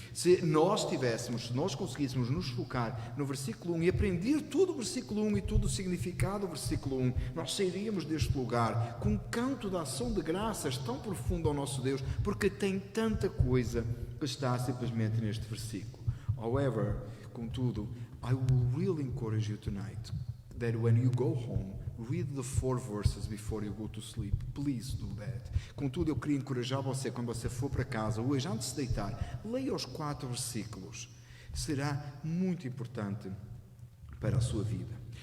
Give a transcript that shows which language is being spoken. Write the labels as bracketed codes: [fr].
[pt] Se nós conseguíssemos nos focar no versículo 1 e aprender todo o versículo 1 e todo o significado do versículo 1, nós sairíamos deste lugar com um canto de ação de graças tão profundo ao nosso Deus, porque tem tanta coisa que está simplesmente neste versículo. [en] However, contudo, I will really encourage you tonight that when you go home, read the 4 verses before you go to sleep. Please do that. [pt] Contudo, eu queria encorajar você, quando você for para casa, hoje, antes de deitar, leia os 4 versículos. Será muito importante para a sua vida.